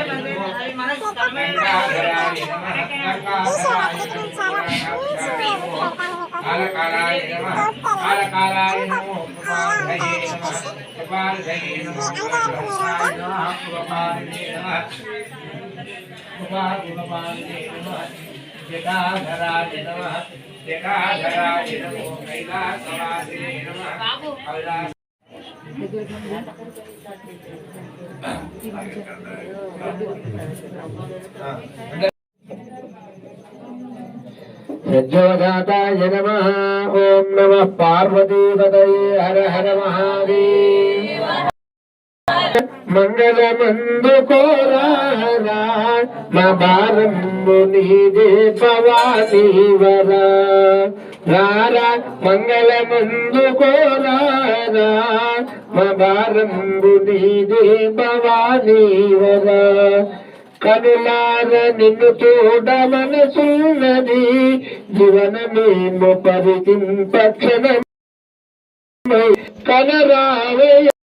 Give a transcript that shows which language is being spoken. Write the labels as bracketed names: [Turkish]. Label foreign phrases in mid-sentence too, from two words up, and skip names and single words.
[Telugu] ఈ శివరాత్రికి నేను చాలా మంచి పెడతాను [Sanskrit] जटाधराय नमः जटाधराय नमो कैलासवासिने नमः कैलास यज्ञोजाताय नमः ओम नमः पार्वतीपतये हर हर महादेव [Telugu] మంగళమందుకోరారా మా భారము నీదే భవానీ వరా రారా మంగళమందుకోరారా మా భారము నీదే భవానీ వరా కనులార నిన్ను చూడ మనసున్నది జీవనమేమో పరిచింపక్షణం కనరావయ